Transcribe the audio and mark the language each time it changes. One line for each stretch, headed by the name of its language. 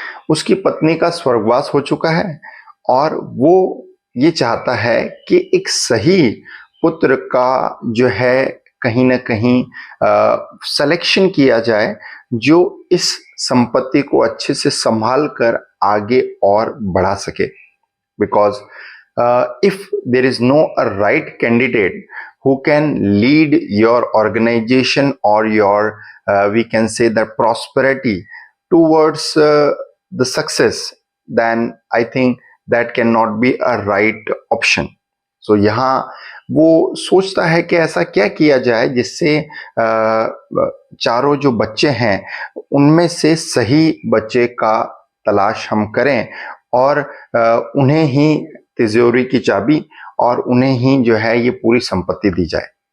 Hindi: उसकी पत्नी का स्वर्गवास हो चुका है और वो ये चाहता है कि एक सही पुत्र का जो है कहीं ना कहीं सिलेक्शन किया जाए, जो इस संपत्ति को अच्छे से संभाल कर आगे और बढ़ा सके।
English: Because if there is no a right candidate who can lead your organization or your we can say the prosperity towards the success, then I think that cannot be a right option.
Hindi: So यहाँ वो सोचता है कि ऐसा क्या किया जाए जिससे चारों जो बच्चे हैं उनमें से सही बच्चे का तलाश हम करें और उन्हें ही तिजोरी की चाबी और उन्हें ही जो है ये पूरी संपत्ति दी जाए।